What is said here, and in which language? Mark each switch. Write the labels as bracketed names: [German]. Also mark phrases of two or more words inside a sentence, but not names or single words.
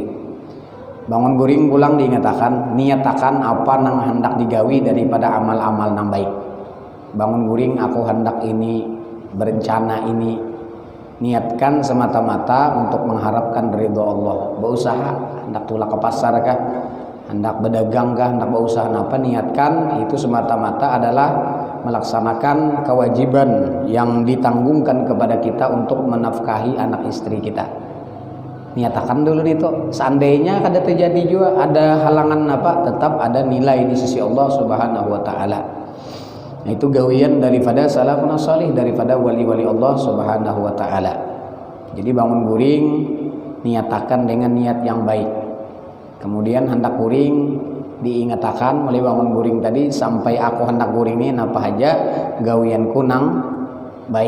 [Banjar] Bangun guring pulang diingatakan, niatakan apa nang hendak digawi daripada amal-amal nang baik. [Indonesian] Bangun guring aku hendak ini, berencana ini, niatkan semata-mata untuk mengharapkan ridho Allah. Berusaha hendak tulak ke pasar kah, hendak berdagang kah, hendak berusaha apa, niatkan itu semata-mata adalah melaksanakan kewajiban yang ditanggungkan kepada kita untuk menafkahi anak istri kita. Niatakan dulu itu. Seandainya kada terjadi juga ada halangan apa, tetap ada nilai di sisi Allah [Arabic] سبحانه وتعالى. [Indonesian] Nah, itu gawian daripada [Arabic] سلف صالح, [Indonesian] daripada wali-wali Allah [Arabic] سبحانه وتعالى. [Indonesian] Jadi bangun guring niatakan dengan niat yang baik. [Banjar] Kemudian hendak guring diingatakan mulai bangun guring tadi sampai aku hendak guring ini apa aja gawian kunang baik.